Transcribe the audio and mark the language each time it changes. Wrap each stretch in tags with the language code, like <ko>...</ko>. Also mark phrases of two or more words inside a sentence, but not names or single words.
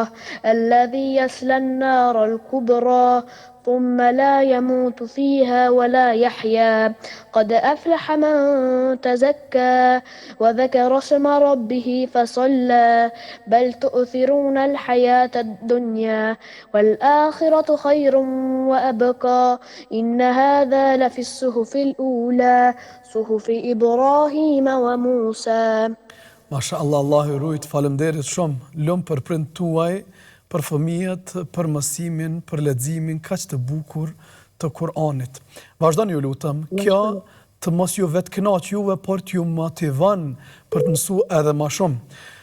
<ar>الذي يصلى النار الكبرى ثم لا يموت فيها ولا يحيا قد أفلح من تزكى وذكر اسم ربه فصلى بل تؤثرون الحياة الدنيا والآخرة خير وأبقى إن هذا لفي الصحف الأولى صحف إبراهيم وموسى. ما شاء الله,</ar> <sq>Allahu i rujt, faleminderit shumë, lëm për prind tuaj, për fëmijët, për mësimin, për leximin kaq të bukur të Kur'anit. Vazhdoni ju lutem, kjo të mos ju vetë kënaq juve, por t'ju motivon për të mësuar edhe më shumë.</sq>